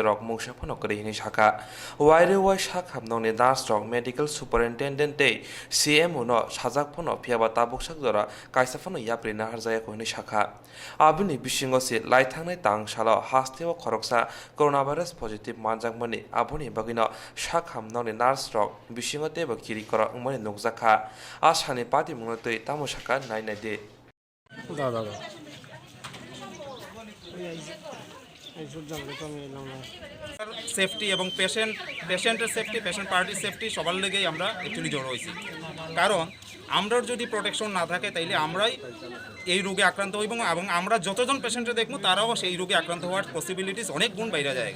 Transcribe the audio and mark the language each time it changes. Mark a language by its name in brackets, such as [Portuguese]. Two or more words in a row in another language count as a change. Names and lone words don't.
[Bodo] रक मुंसाफनो गरै हिनि साखा वाइरे वाइ साक हामनांगनि नार्स रक [English] medical superintendent [Bodo] दे सीएमओ नो साजाकफनो फियाबा ताबुकसाक जरा कायसाफनो याप्रिना हारजायाखौ हिनि साखा आबिनि बिसिंग लाइथांनाय तांसाल हास्तेव खरकसा [English] corona virus positive [Bodo] मानजाकमनि आबुनि बगिनो साक हामनांगनि नार्स रक बिसिंग तेबो किरि करा उमनि नुकजाखा आसानि पाति मुंगतै तामुसाका नायनायदे [Bangla] সেফটি এবং পেশেন্টের সেফটি, [English] patient party's safety [Bangla] সবার লেগেই আমরা অ্যাকচুয়ালি জড়ো হয়েছি। কারণ আমরার যদি প্রোটেকশন না থাকে তাইলে আমরাই এই রোগে আক্রান্ত হইব এবং আমরা যতজন পেশেন্টে দেখবো তারাও সেই রোগে আক্রান্ত হওয়ার পসিবিলিটিস অনেক গুণ বাইরে জায়গা।